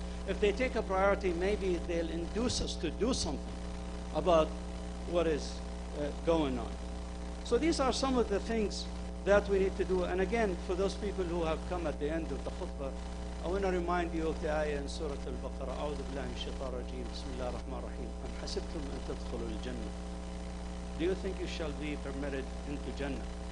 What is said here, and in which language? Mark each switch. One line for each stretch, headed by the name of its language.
English: If they take a priority, maybe they'll induce us to do something about what is going on. So these are some of the things that we need to do. And again, for those people who have come at the end of the khutbah, I want to remind you of the ayah in Surah Al-Baqarah.
Arabic: أعوذ بالله من الشيطان الرجيم. بسم الله الرحمن الرحيم. أم حسبتم أن تدخلوا الجنة.
English: Do you think you shall be permitted into Jannah?